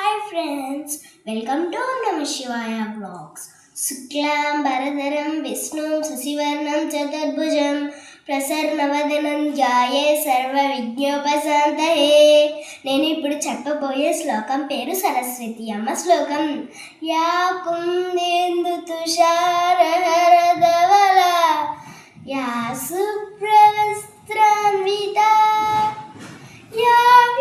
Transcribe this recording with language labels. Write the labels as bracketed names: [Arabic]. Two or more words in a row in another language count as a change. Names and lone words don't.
[English] friends, welcome to Namah Shivaya Vlogs. [Sanskrit] शुक्लाम्बरधरं विष्णुं शशिवर्णं चतुर्भुजं प्रसन्नवदनं ध्यायेत् सर्व विघ्नोपशान्तये. [Telugu] నేను ఇప్పుడు చెప్పబోయే శ్లోకం పేరు సరస్వతి అమ్మ శ్లోకం. [Sanskrit] యా కుందేందు తుషారహరధవల యా శుభ్రవస్త్రాన్విత యా